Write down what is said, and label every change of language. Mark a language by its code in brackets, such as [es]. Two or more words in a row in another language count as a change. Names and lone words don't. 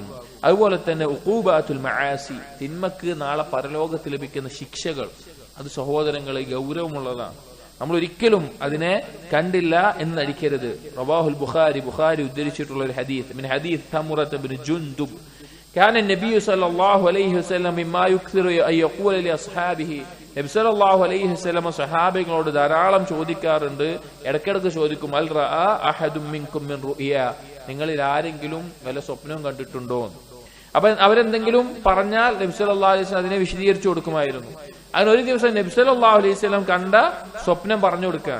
[ml] അതുപോലെ തന്നെ [ar] عقوبات المعاصي, [ml] തിന്മക്ക് നാളെ പരലോകത്ത് ലഭിക്കുന്ന ശിക്ഷകൾ, അത് സഹോദരങ്ങളെ ഗൗരവമുള്ളതാണ്. നമ്മൾ ഒരിക്കലും അതിനെ കണ്ടില്ല എന്ന് നടിക്കരുത്. [ar] رواه البخاري [ml] ഉദ്ധരിച്ചിട്ടുള്ള ഒരു ഹദീസ്, [ar] من حديث سمرة بن جندب كان النبي صلى الله عليه وسلم مما يكثر أن يقول لأصحابه. [ml] നബി [ar] صلى الله عليه وسلم [ml] സഹാബികളോട് ധാരാളം ചോദിക്കാറുണ്ട്, ഇടയ്ക്കിടയ്ക്ക് ചോദിക്കും, [ar] هل رأى أحد منكم من رؤيا. [ml] നിങ്ങളിൽ ആരെങ്കിലും വല്ല സ്വപ്നവും കണ്ടിട്ടുണ്ടോ? അപ്പൊ അവരെന്തെങ്കിലും പറഞ്ഞാൽ നബി [ar] صلى الله عليه وسلم [ml] അതിനെ വിശദീകരിച്ചു കൊടുക്കുമായിരുന്നു. അങ്ങനെ ഒരു ദിവസം നബി [ar] صلى الله عليه وسلم [ml] കണ്ട സ്വപ്നം പറഞ്ഞു കൊടുക്കുകയാണ്.